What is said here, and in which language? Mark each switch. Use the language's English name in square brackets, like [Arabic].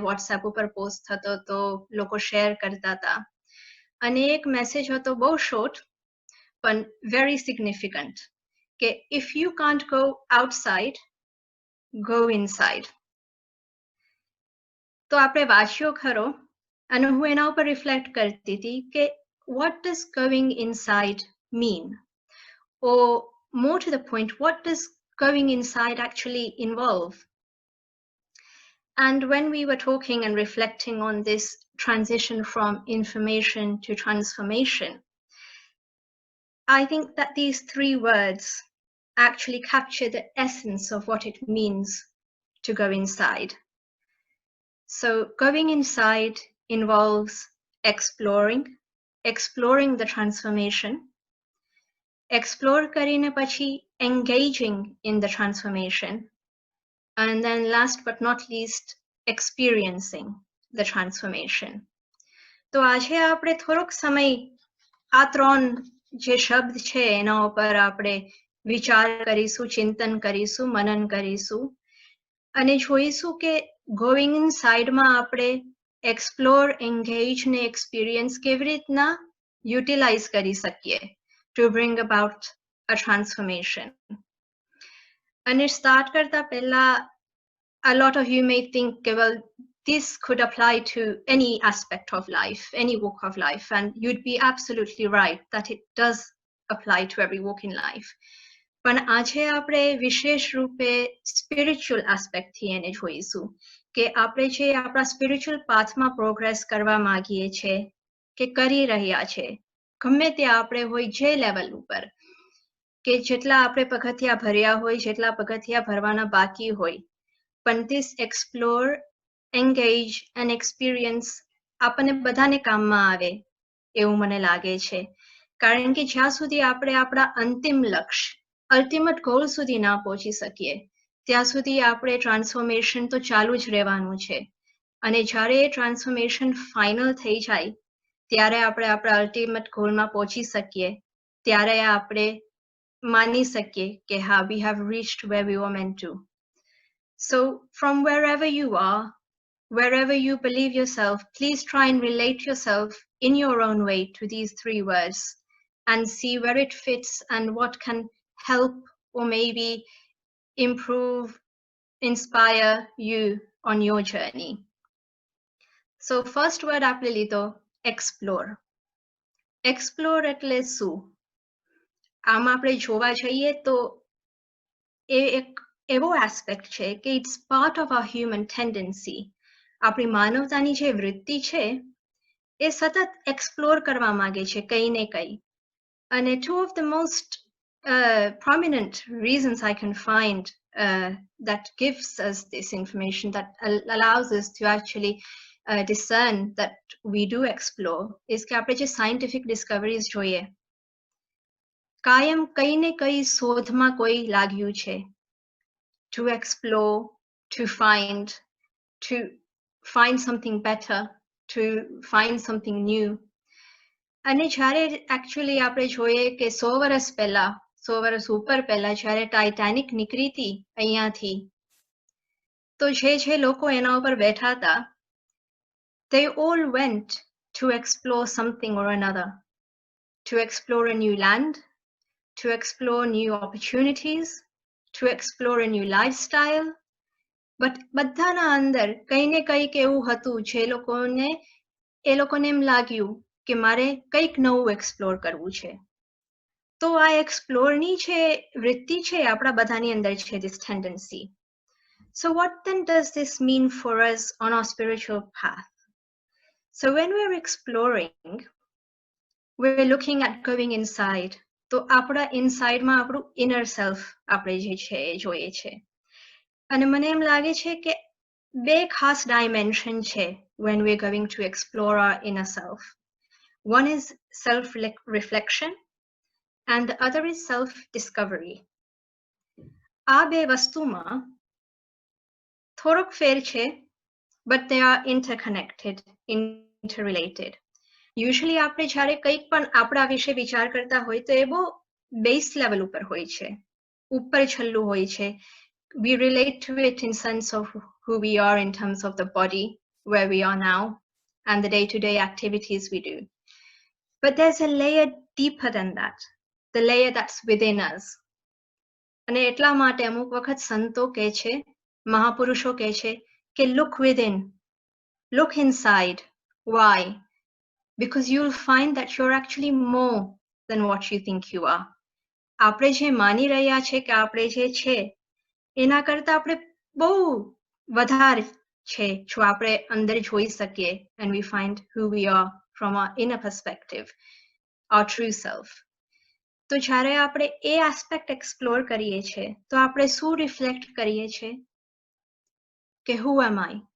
[Gujarati] WhatsApp ઉપર post થતો તો લોકો શેર કરતા હતા અને એક મેસેજ હતો બહુ શોર્ટ પણ [English] very significant [Gujarati] કે [English] If you can't go outside, go inside. [Gujarati] તો આપણે વાંચ્યો ખરો અને હું એના ઉપર રિફ્લેક્ટ કરતી હતી કે [English] what does going inside mean? Or more to the point, what does going inside actually involve? And when we were talking and reflecting on this transition from information to transformation, I think that these three words actually capture the essence of what it means to go inside. So going inside involves exploring the transformation, explore [Gujarati] karine pachi [English] engaging in the transformation, and then last but not least, experiencing the transformation. [Gujarati] તો આજે આપણે થોડોક સમય આ ત્રણ જે શબ્દ છે એના ઉપર આપણે વિચાર કરીશું, चिंतन કરીશું, मनन કરીશું અને જોઈશું કે ગોઈંગ ઇન સાઇડમાં આપણે એક્સપ્લોર, એન્ગેજ ને એક્સપિરિયન્સ કેવી રીતના યુટિલાઇઝ કરી શકીએ [English] to bring about a transformation. [Gujarati] અને સ્ટાર્ટ કરતા પહેલા [English] a lot of you may think, well, this could apply to any aspect of life, any walk of life, and you'd be absolutely right that it does apply to every walk in life. [Gujarati] પણ આજે આપણે વિશેષ રૂપે spiritual એસ્પેક્ટથી એને જોઈશું કે આપણે જે આપણા સ્પિરિચ્યુઅલ પાથમાં પ્રોગ્રેસ કરવા માંગીએ છે કે કરી રહ્યા છે, ગમે તે આપણે હોય જે લેવલ ઉપર, કે જેટલા આપણે પગથિયા ભર્યા હોય, જેટલા પગથિયા ભરવાના બાકી હોય, પણ [English] this explore, engage and experience [Gujarati] આપણને બધાને કામમાં આવે એવું મને લાગે છે. કારણ કે જ્યાં સુધી આપણે આપણા અંતિમ લક્ષ્ય, અલ્ટિમેટ ગોલ સુધી ના પહોંચી શકીએ ત્યાં સુધી આપણે ટ્રાન્સફોર્મેશન તો ચાલુ જ રહેવાનું છે. અને જ્યારે એ ટ્રાન્સફોર્મેશન ફાઇનલ થઈ જાય ત્યારે આપણે આપણા અલ્ટિમેટ ગોલમાં પહોંચી શકીએ, ત્યારે આપણે માની શકીએ કે હા, [English] we have reached where we were meant to. So from wherever you are, wherever you believe yourself, please try and relate yourself in your own way to these three words and see where it fits and what can help or maybe improve, inspire you on your journey. So first word [Gujarati] આપણે લીધો [English] explore. [Gujarati] Explore એટલે શું? આમ આપણે જોવા જઈએ તો એ એક એવો એસ્પેક્ટ છે કે [English] it's part of our human tendency [Gujarati] આપણી માનવતાની જે વૃત્તિ છે એ સતત એક્સપ્લોર કરવા માંગે છે કંઈ ને કંઈ. [English] અને two of the most prominent reasons I can find that gives us this information, that allows us to actually discern that we do explore, is [Gujarati] કે આપણે જે scientific discoveries જોઈએ, કાયમ કંઈ ને કંઈ શોધમાં કોઈ લાગ્યું છે. [English] To explore, to find something better, to find something new. [Gujarati] અને જ્યારે actually આપણે જોઈએ કે 100 વર્ષ પહેલા, 100 વર્ષ ઉપર પહેલા જ્યારે ટાઇટાનિક નીકળી હતી અહીંયાથી, તો જે લોકો એના ઉપર બેઠા હતા, [English] they all went to explore something or another, to explore a new land, to explore new opportunities, to explore a new lifestyle. [Gujarati] But બધાના અંદર કંઈ ને કંઈક એવું હતું જે એ લોકોને એમ લાગ્યું કે મારે કંઈક નવું એક્સપ્લોર કરવું છે. તો આ એક્સપ્લોરની જે વૃત્તિ છે આપણા બધાની અંદર છે, [English] this tendency. So what then does this mean for us on our spiritual path? So when we're exploring, we're looking at going inside. [Gujarati] તો આપણા ઇનસાઇડમાં આપણું inner self આપણે જે છે એ જોઈએ છે. અને મને એમ લાગે છે કે બે ખાસ dimension છે [English] when we're going to explore our inner self. One is self-reflection and the other is self-discovery. [Gujarati] આ બે વસ્તુમાં થોડોક ફેર છે, [English] but they are interconnected, interrelated. [Gujarati] Usually આપણે જ્યારે કંઈક પણ આપણા વિશે વિચાર કરતા હોય તો એ બહુ બેઝ લેવલ ઉપર હોય છે, ઉપર છલ્લું હોય છે. [English] We relate to it in sense of who we are in terms of the body, where we are now, and the day-to-day activities we do. But there's a layer deeper than that, the layer that's within us. [Gujarati] અને એટલા માટે અમુક વખત સંતો કહે છે, મહાપુરુષો કહે છે કે [English] look within, look inside. Why? Because you'll find that you're actually more than what you think you are. [Gujarati] આપણે જે માની રહ્યા છે કે આપણે જે છે એના કરતા આપણે બહુ વધારે છે જો આપણે અંદર જોઈ શકીએ, [English] and we find who we are from our inner perspective, our true self. [Gujarati] તો જ્યારે આપણે એ એસ્પેક્ટ એક્સપ્લોર કરીએ છીએ તો આપણે શું રિફ્લેક્ટ કરીએ છીએ કે [English] who am I?